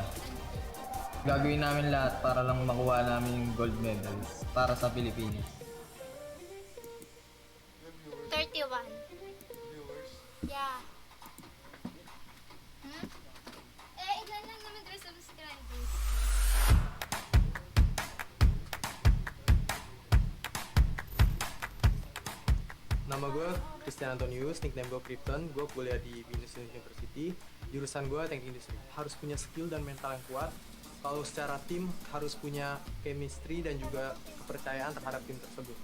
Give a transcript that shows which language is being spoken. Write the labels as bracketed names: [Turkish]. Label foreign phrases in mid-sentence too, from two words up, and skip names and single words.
[Filipino] Gagawin namin lahat para lang makuha namin yung gold medals para sa Pilipinas. [English] 31. Yeah. [Filipino] Ilan lang naman yung subscribers. [Indonesian] Nama gue Christian Antonius, nickname gue Krypton. Gue kuliah di Venus University. Jurusan gue teknik industri. Harus punya skill dan mental yang kuat. Kalau secara tim harus punya chemistry dan juga kepercayaan terhadap tim tersebut.